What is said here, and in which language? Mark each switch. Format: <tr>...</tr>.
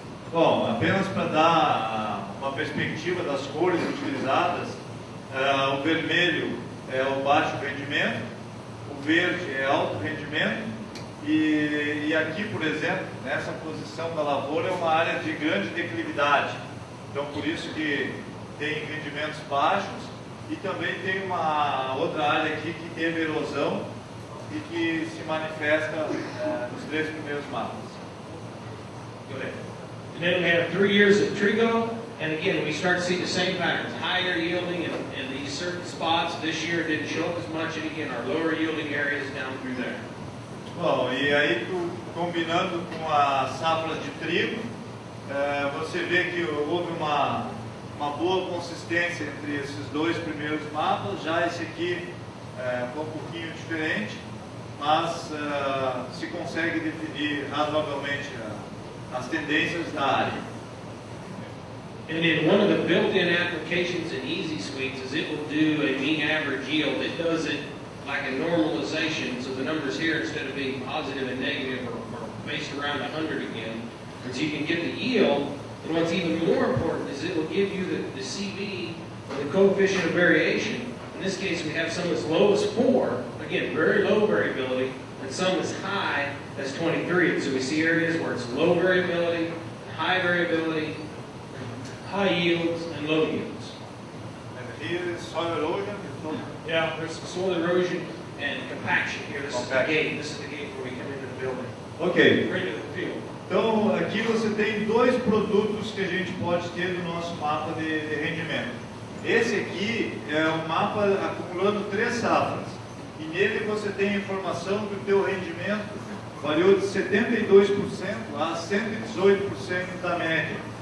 <pt>Bom, apenas para dar uma perspectiva das cores utilizadas, o vermelho é o baixo rendimento, o verde é alto rendimento, e aqui, por exemplo, nessa posição da lavoura é uma área de grande declividade, então por isso que tem rendimentos baixos, e também tem uma outra área aqui que teve erosão e que se manifesta nos 3 primeiros mapas.</pt> <en>Go ahead. And then we have 3 years of trigo, and again we start to see the same patterns, higher yielding in these certain spots. This year it didn't show up as much, and again our lower yielding areas down through there.</en> <pt>Bom, e aí combinando com a safra de trigo, você vê que houve uma uma boa consistência entre esses dois primeiros mapas. Já esse aqui é um pouquinho diferente, mas se consegue definir razoavelmente as tendências da área.</pt> <en>And in one of the built-in applications in Easy Suites is it will do a mean average yield. It does it like a normalization, so the numbers here, instead of being positive and negative, are based around 100 again. And so you can get the yield. And what's even more important is it will give you the CV, or the coefficient of variation. In this case, we have some as low as 4, again, very low variability, and some as high as 23. So we see areas where it's low variability, high variability, high yields, and low yields. And here is soil erosion. Yeah, there's some soil erosion and compaction here. This is the gate. This is the gate where we come into the building. Ok. Right into the field.</en> <pt>Então, aqui você tem dois produtos que a gente pode ter no nosso mapa de rendimento. Esse aqui é um mapa acumulando 3 safras. E nele você tem a informação que o teu rendimento variou de 72% a 118% da média.</pt>